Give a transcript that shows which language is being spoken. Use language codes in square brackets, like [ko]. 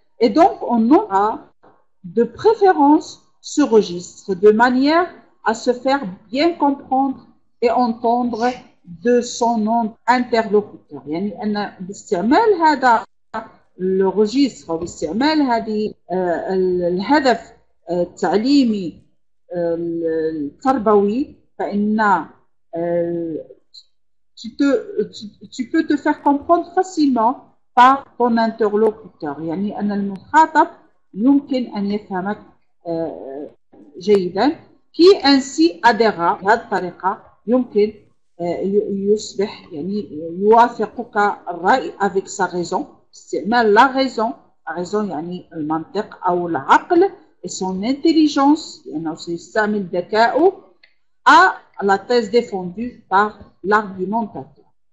[fr] Et donc on aura de préférence ce registre de manière à se faire bien comprendre et entendre de son interlocuteur. [ar] يعني أن باستعمال هذا الريجستر وباستعمال هذه الهدف التعليمي التربوي فإن [fr] tu peux te faire comprendre facilement par ton interlocuteur. [ar] يعني أن المخاطب يمكن أن يفهمك جيدا. [fr] qui ainsi adhère [ar] بهذه الطريقة يمكن يصبح يعني يوافقك الرأي [fr] avec sa raison. [ar] استعمال la raison [fr] la raison [ar] يعني المنطق أو العقل [fr] et son intelligence [ar] لأنه سيستعمل ذكاؤه [fr] à la thèse défendue par l'argumentateur.